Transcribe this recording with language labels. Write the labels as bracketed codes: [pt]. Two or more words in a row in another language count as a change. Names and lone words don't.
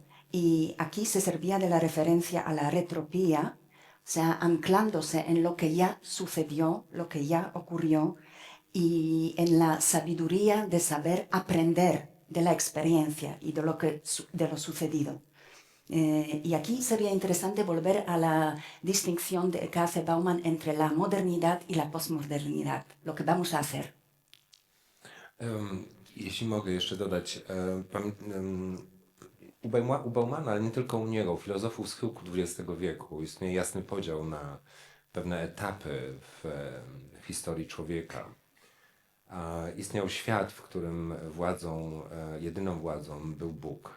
[es] Y aquí se servía de la referencia a la retropía, o sea, anclándose en lo que ya sucedió, lo que ya ocurrió, y en la sabiduría de saber aprender de la experiencia y de lo sucedido. Y aquí sería interesante volver a la distinción que hace Bauman entre la modernidad y la postmodernidad, lo que vamos a hacer. [pl] Jeśli mogę jeszcze dodać, u Baumana, ale nie tylko u niego, u filozofów schyłku XX wieku istnieje jasny podział na pewne etapy w historii człowieka. Istniał świat, w którym jedyną władzą był Bóg.